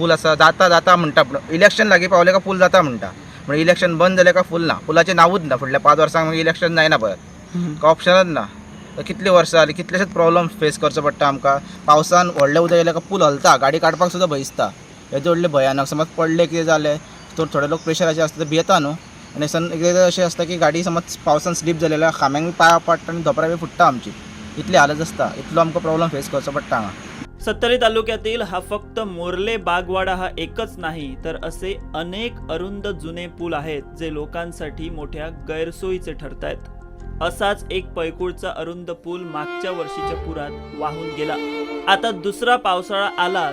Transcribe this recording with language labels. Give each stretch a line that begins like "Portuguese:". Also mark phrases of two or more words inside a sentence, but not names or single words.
Konkani: फूल आसा जाता म्हणटा पूण इलेक्शन लागीं पावले का फूल जाता म्हणटा म्हणजे इलेक्शन बंद जालें का फूल ना फुलाचें नांवूच ना फुडल्या 5 वर्सांक मागीर इलेक्शन जायना परत ऑप्शनच ना कितली वर्सां जाली कितलेशेच
English: problem face
Konkani: करचो पडटा आमकां पावसान व्हडलें उदक येयलें का पूल हलता गाडी काडपाक सुद्दां भंयसता हेजे व्हडले भयानक समज पडले कितें जालें तर थोडे लोक प्रेशराचे आसता ते भियेता न्हू आनी एकदां अशें आसता की गाडी समज पावसान स्लीप जाली जाल्यार खांब्यांक पांय पडटा आनी धोपरा बी फुट्टा आमची इतली हालत आसता इतलो आमकां
English: problem face
Konkani: करचो पडटा हांगा
Marathi: सत्तरी तालुक्यातील हा फक्त मोर्ले बागवाडा हा एकच नाही तर असे अनेक अरुंद जुने पूल आहेत जे लोकांसाठी मोठ्या गैरसोयीचे ठरतायत असाच एक पैकुळचा अरुंद पूल मागच्या वर्षीच्या पुरात वाहून गेला आता दुसरा पावसाळा आला